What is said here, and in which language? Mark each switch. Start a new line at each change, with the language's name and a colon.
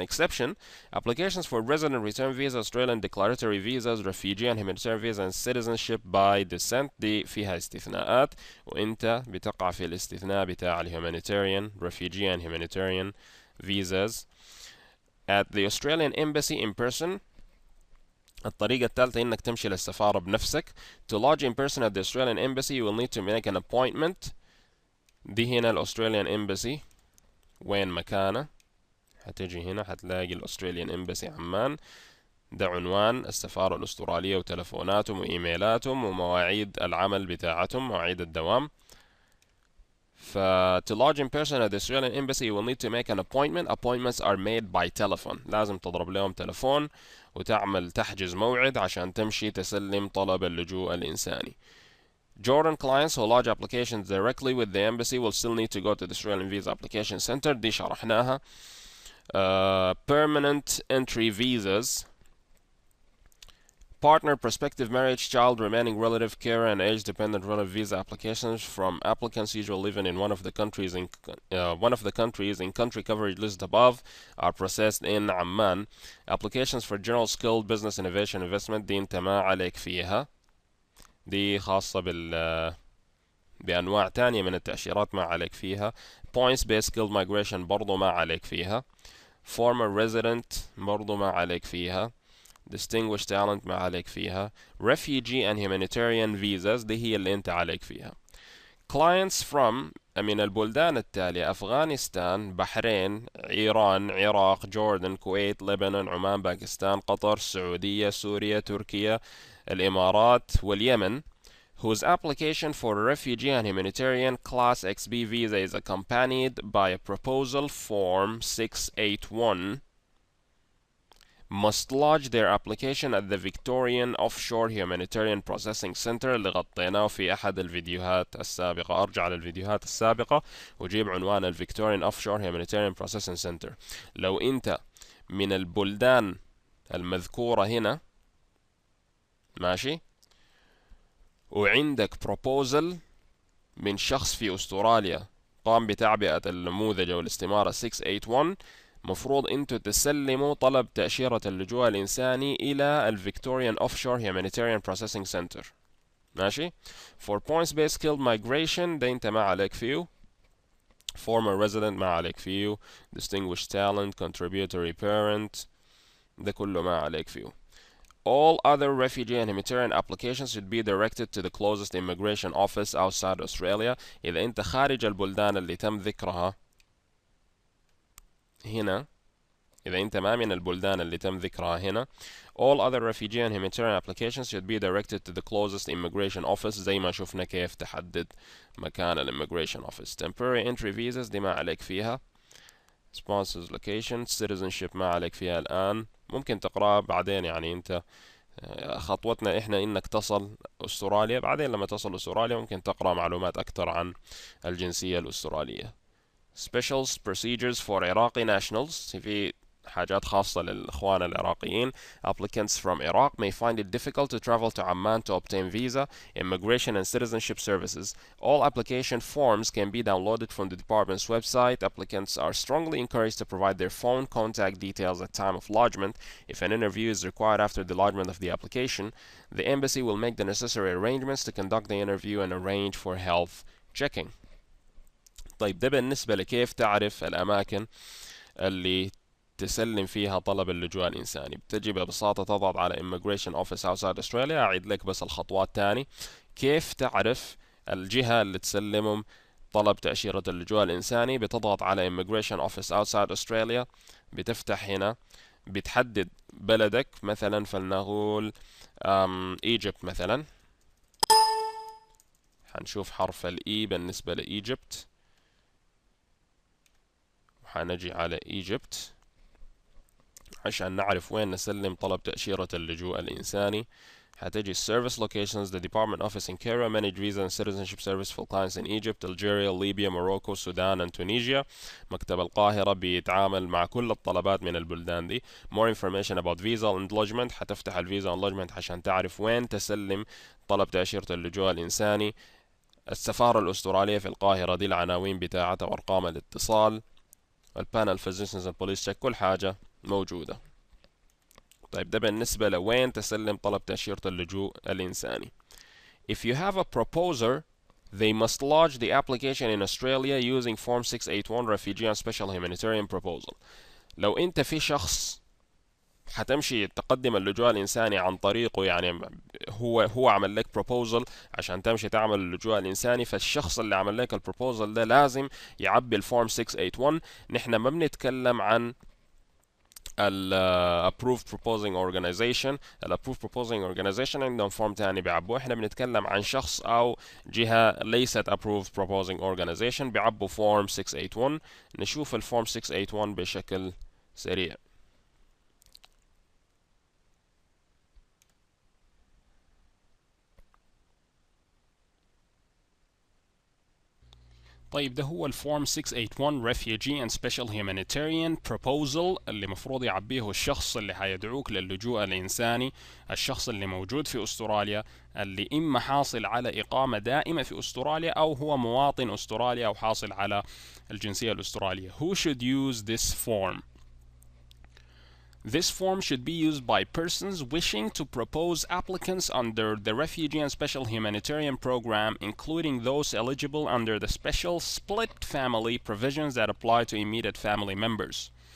English: Exception: applications for resident return visa, Australian declaratory visas, refugee and humanitarian visa and citizenship by descent
Arabic: دي فيها استثناءات، وانت بتقع في الاستثناء بتاع
English: humanitarian, refugee and humanitarian visas at the Australian Embassy in person.
Arabic: الطريقة الثالثة انك تمشي للسفارة بنفسك.
English: To lodge in person at the Australian Embassy you will need to make an appointment.
Arabic: دي هنا الأستراليان Embassy وين مكانه، هتجي هنا هتلاقي الأستراليان Embassy عمان. ده عنوان السفارة الأسترالية وتلفوناتهم وإيميلاتهم ومواعيد العمل بتاعتهم، مواعيد الدوام.
English: To lodge in person at the Australian Embassy you will need to make an appointment. Appointments are made by telephone.
Arabic: لازم تضرب لهم تلفون وتعمل تحجز موعد عشان تمشي تسلم طلب اللجوء الإنساني.
English: Jordan clients who lodge applications directly with the embassy will still need to go to the Australian Visa Application Center.
Arabic: دي شرحناها.
English: Permanent entry visas. partner, prospective marriage, child, remaining relative, care, and age-dependent relative visa applications from applicants usually living in one of the countries in country coverage listed above are processed in Amman. Applications for general skilled business innovation investment
Arabic: دي انت ما عليك فيها، دي خاصة بأنواع تانية من التأشيرات ما عليك فيها.
English: points based skilled migration
Arabic: برضو ما عليك فيها.
English: former resident
Arabic: برضو ما عليك فيها.
English: distinguished talent
Arabic: ما عليك فيها.
English: refugee and humanitarian visas
Arabic: دي هي اللي انت عليك فيها.
English: clients from
Arabic: من البلدان التالية: أفغانستان، بحرين، إيران، عراق، جوردن، كويت، لبنان، عمان، باكستان، قطر، السعودية، سوريا، تركيا، الإمارات، واليمن,
English: whose application for a refugee and humanitarian Class XB visa is accompanied by a proposal form 681 must lodge their application at the Victorian Offshore Humanitarian Processing Center
Arabic: اللي غطيناه في أحد الفيديوهات السابقة. أرجع للفيديوهات السابقة وجيب عنوان ال Victorian Offshore Humanitarian Processing Center. لو أنت من البلدان المذكورة هنا ماشي وعندك proposal من شخص في أستراليا قام بتعبئة النموذج أو الاستمارة 681 مفروض انتوا تسلموا طلب تأشيرة اللجوء الإنساني إلى الفيكتوريان Offshore Humanitarian Processing Center. ماشي.
English: For points based skilled migration
Arabic: ده انت ما عليك فيه.
English: former resident
Arabic: ما عليك فيه.
English: distinguished talent, contributory parent
Arabic: ده كله ما عليك فيه.
English: All other refugee and humanitarian applications should be directed to the closest immigration office outside Australia.
Arabic: إذا أنت خارج البلدان اللي تم ذكرها هنا، إذا أنت ما من البلدان اللي تم ذكرها هنا,
English: all other refugee and humanitarian applications should be directed to the closest immigration office.
Arabic: زي ما شفنا كيف تحدد مكان immigration office.
English: temporary entry visas
Arabic: دي ما عليك فيها.
English: sponsors location citizenship
Arabic: ما عليك فيها الآن، ممكن تقرأ بعدين. يعني أنت خطوتنا إحنا إنك تصل أستراليا، بعدين لما تصل أستراليا ممكن تقرأ معلومات أكثر عن الجنسية الأسترالية.
English: special procedures for Iraqi nationals
Arabic: في حاجات خاصة للإخوان العراقيين.
English: applicants from Iraq may find it difficult to travel to Amman to obtain visa, immigration and citizenship services. All application forms can be downloaded from the department's website. Applicants are strongly encouraged to provide their phone contact details at time of lodgement. If an interview is required after the lodgement of the application, the embassy will make the necessary arrangements to conduct the interview and arrange for health checking.
Arabic: طيب ده بالنسبة لكيف تعرف الأماكن اللي تسلم فيها طلب اللجوء الإنساني. بتجي ببساطة تضغط على Immigration Office Outside Australia. أعيد لك بس الخطوات تاني. كيف تعرف الجهة اللي تسلمهم طلب تأشيرة اللجوء الإنساني؟ بتضغط على Immigration Office Outside Australia، بتفتح هنا، بتحدد بلدك، مثلا فلنقول Egypt مثلا. حنشوف حرف الإي بالنسبة لإيجيبت، وحنجي على إيجيبت عشان نعرف وين نسلم طلب تأشيرة اللجوء الإنساني.
English: هتجي Service Locations, the Department Office in Cairo, Managed Visa and Citizenship Service for clients in Egypt, Algeria, Libya, Morocco, Sudan and Tunisia.
Arabic: مكتب القاهرة بيتعامل مع كل الطلبات من البلدان دي.
English: More information about visa and lodgement.
Arabic: هتفتح الفيزا and lodgement عشان تعرف وين تسلم طلب تأشيرة اللجوء الإنساني. السفارة الأسترالية في القاهرة دي العناوين بتاعتها وأرقام الاتصال. البانل
English: physicians and police check
Arabic: كل حاجة موجودة. طيب ده بالنسبة لوين تسلم طلب تأشيرة اللجوء الإنساني.
English: If you have a proposer, they must lodge the application in Australia using Form 681 Refugee and Special Humanitarian Proposal.
Arabic: لو أنت في شخص حتمشي تقدم اللجوء الإنساني عن طريقه، يعني هو عمل لك proposal عشان تمشي تعمل اللجوء الإنساني، فالشخص اللي عمل لك البروبوزل ده لازم يعبي الفورم 681. نحن ما بنتكلم عن approved proposing organization. approved proposing organization عندهم فورم تاني بيعبوه. احنا بنتكلم عن شخص او جهة ليست approved proposing organization بيعبوا فورم 681. نشوف الفورم 681 بشكل سريع. طيب ده هو الفورم 681 Refugee and Special Humanitarian Proposal اللي مفروض يعبيه الشخص اللي حيدعوك للجوء الإنساني، الشخص اللي موجود في أستراليا، اللي إما حاصل على إقامة دائمة في أستراليا أو هو مواطن أستراليا أو حاصل على الجنسية الأسترالية.
English: Who should use this form? This form should be used by persons wishing to propose applicants under the Refugee and Special Humanitarian Program, including those eligible under the special split family provisions that apply to immediate family members.